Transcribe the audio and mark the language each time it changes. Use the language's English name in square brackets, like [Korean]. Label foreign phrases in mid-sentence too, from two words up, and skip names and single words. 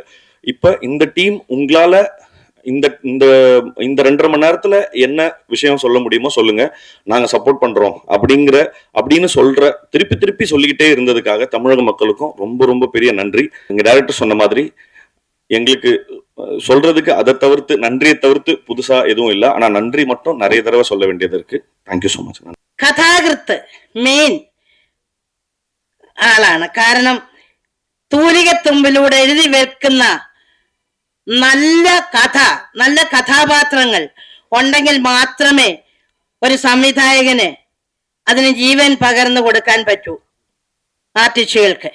[Tamil] இப்ப இந்த டீம் உங்களால இந்த இந்த இந்த 2.5 மணி நேரத்துல என்ன விஷயம் சொல்ல முடியுமோ சொல்லுங்க, நாங்க சப்போர்ட் பண்றோம் அப்படின்னு திருப்பி திருப்பி சொல்லிக்கிட்டே இருந்ததுக்காக தமிழக மக்களுக்கும் ரொம்ப ரொம்ப பெரிய நன்றி. எங்க டைரக்டர் சொன்ன மாதிரி எங்களுக்கு சொல்றதுக்கு நன்றியை தவிர்த்து புதுசா எதுவும் இல்லை. ஆனா நன்றி மட்டும் நிறைய தடவை சொல்ல வேண்டியது இருக்கு. [English] Thank you so much. [Malayalam] കഥാകൃത്ത് മെയിൻ ആളാണ്. കാരണം തൂലികത്തുമ്പിലൂടെ എഴുതി വെക്കുന്ന നല്ല കഥാപാത്രങ്ങൾ ഉണ്ടെങ്കിൽ മാത്രമേ ഒരു സംവിധായകന് അതിന് ജീവൻ പകർന്നു കൊടുക്കാൻ പറ്റൂ ആർട്ടിസ്റ്റുകൾക്ക്.